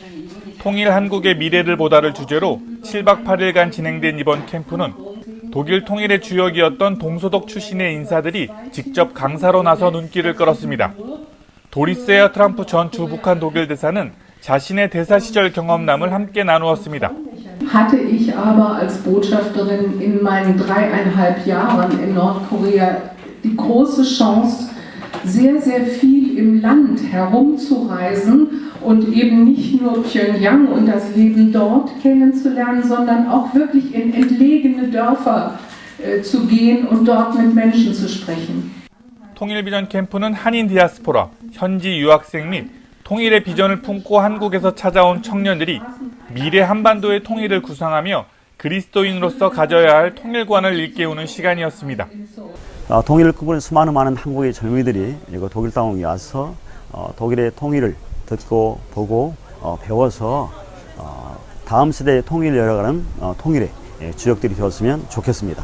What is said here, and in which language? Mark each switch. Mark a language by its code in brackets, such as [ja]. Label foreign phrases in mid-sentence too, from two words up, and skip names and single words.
[ko] 통일 한국의 미래를 보다를 주제로 7박 8일간 진행된 이번 캠프는 독일 통일의 주역이었던 동소독 출신의 인사들이 직접 강사로 나서 눈길을 끌었습니다. 도리스 트럼프 전 주북한 독일 대사는 자신의 대사 시절 경험담을 함께 나누었습니다. [de] Hatte ich aber als Botschafterin in meinen 3,5 Jahren in Nordkorea die große Chance, sehr, sehr viel im Land herumzureisen und eben nicht nur Pyongyang und das Leben dort kennenzulernen, sondern auch wirklich in entlegene Dörfer zu gehen und dort mit Menschen zu sprechen. [ko] 통일비전 캠프는 한인 디아스포라, 현지 유학생 및 통일의 비전을 품고 한국에서 찾아온 청년들이 미래 한반도의 통일을 구상하며 그리스도인으로서 가져야 할 통일관을 일깨우는 시간이었습니다. 통일을 꿈꾸는 수많은 많은 한국의 젊은이들이 독일 땅에 와서 독일의 통일을 듣고 보고 배워서 다음 세대의 통일을 열어가는 통일의 주역들이 되었으면 좋겠습니다.